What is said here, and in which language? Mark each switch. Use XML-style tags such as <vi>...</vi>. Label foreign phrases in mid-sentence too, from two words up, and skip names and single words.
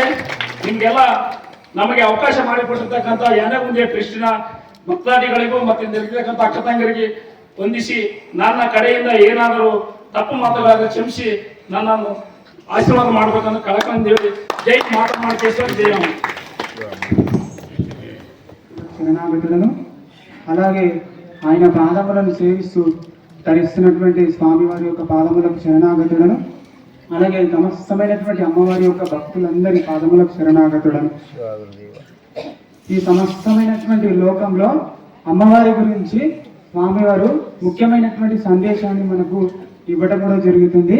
<kn>ನಿಮ್ಗೆಲ್ಲ ನಮಗೆ ಅವಕಾಶ ಮಾಡಿಕೊಟ್ಟಿರ್ತಕ್ಕಂಥ ಯಾನೆಗುಂದಿಯ ಕೃಷ್ಣ ಭಕ್ತಾದಿಗಳಿಗೂ ಮತ್ತೆ ಇರ್ತಕ್ಕಂಥ ಅಕ್ಕ ತಂಗರಿಗೆ ವಂದಿಸಿ ನನ್ನ ಕಡೆಯಿಂದ ಏನಾದರೂ ತಪ್ಪು ಮಾತುಗಳಾದ್ರೆ ಕ್ಷಮಿಸಿ ನನ್ನನ್ನು ಆಶೀರ್ವಾದ ಮಾಡ್ಬೇಕಂತ ಕಳಕಂದು ಹೇಳಿ ಜೈ ಮಾತನಾಡಿಕೇಶ್ವರ ಜಯರಾಮ.</kn> <te>శరణాగతులను అలాగే ఆయన పాదములను సేవిస్తూ ధరిస్తున్నటువంటి స్వామివారి యొక్క పాదములకు శరణాగతులను, అలాగే సమస్తమైనటువంటి అమ్మవారి యొక్క భక్తులందరి పాదములకు శరణాగతులను. ఈ సమస్తమైనటువంటి లోకంలో అమ్మవారి గురించి స్వామివారు ముఖ్యమైనటువంటి సందేశాన్ని మనకు ఇవ్వడం కూడా జరుగుతుంది.</te>